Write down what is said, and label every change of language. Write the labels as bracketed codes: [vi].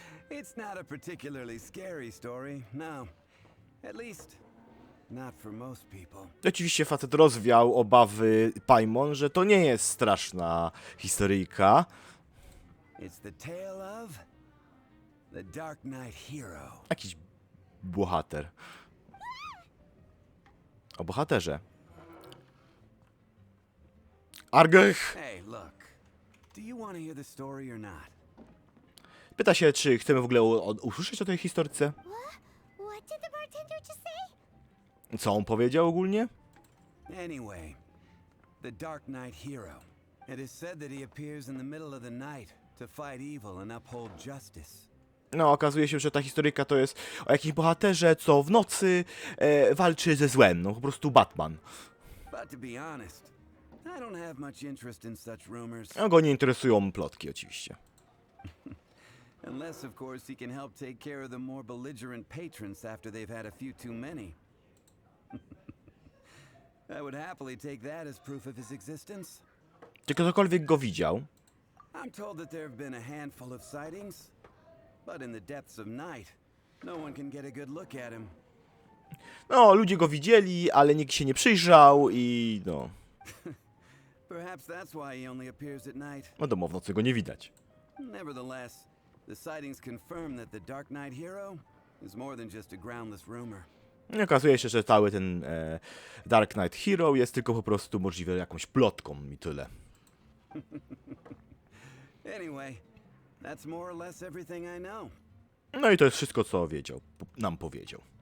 [en] It's not a particularly scary story, no. At least, not for most people. [pl] Oczywiście facet rozwiał obawy Paimon, że to nie jest straszna historyjka. [en] It's the tale of the Darknight hero. [pl] Jakiś bohater. O bohaterze. Argech! [en] Hey, look. Do you want to hear the story or not? [pl] Pyta się, czy chcemy w ogóle usłyszeć o tej historyce. [en] What did the bartender just say? [pl] Co on powiedział ogólnie? [en] Anyway, the Darknight hero. It is said that he appears in the middle of the night to fight evil and uphold justice. [pl] No, okazuje się, że ta historyjka to jest o jakimś bohaterze, co w nocy walczy ze złem. No, po prostu Batman. [en] But to be honest, I don't have much interest in such rumors. [pl] No, go nie interesują plotki, oczywiście. [en] Unless, of course, he can help take care of the more belligerent patrons after they've had a few too many. I would happily take that as proof of his existence. [pl] Czy ktokolwiek go widział? [en] I'm told that there have been a handful of sightings, but in the depths of night, no one can get a good look at him. [pl] No, ludzie go widzieli, ale nikt się nie przyjrzał i no... [en] Perhaps that's why he only appears at night. [pl] Wiadomo, w nocy go nie widać. [en] Nevertheless, the sightings confirm that the Darknight hero is more than just a groundless rumor. [pl] I okazuje się, że cały ten Darknight Hero jest tylko po prostu możliwe jakąś plotką i tyle. [en] Anyway, that's more or less everything I know. [pl] No i to jest wszystko, co wiedział, nam powiedział.